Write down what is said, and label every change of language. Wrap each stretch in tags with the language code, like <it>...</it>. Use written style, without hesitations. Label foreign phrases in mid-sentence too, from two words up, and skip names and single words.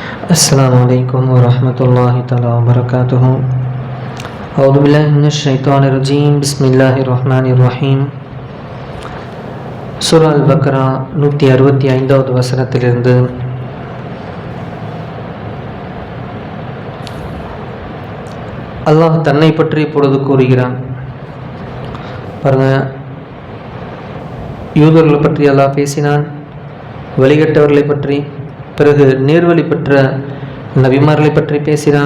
<ar>السلام عليكم ورحمة الله تعالى وبركاته. أعوذ بالله من الشيطان الرجيم. بسم الله الرحمن الرحيم.</ar> <ta>சூரா அல் பக்ரா 165வது வசனத்திலிருந்து அல்லாஹ் தன்னை பற்றி இப்பொழுது கூறுகிறான். பாருங்க, யூதர்களை பற்றி அல்லாஹ் பேசினான், வழிகட்டவர்களை பற்றி, பிறகு நேர்வழி பெற்ற நபிமார்களை பற்றி பேசினான்.</ta>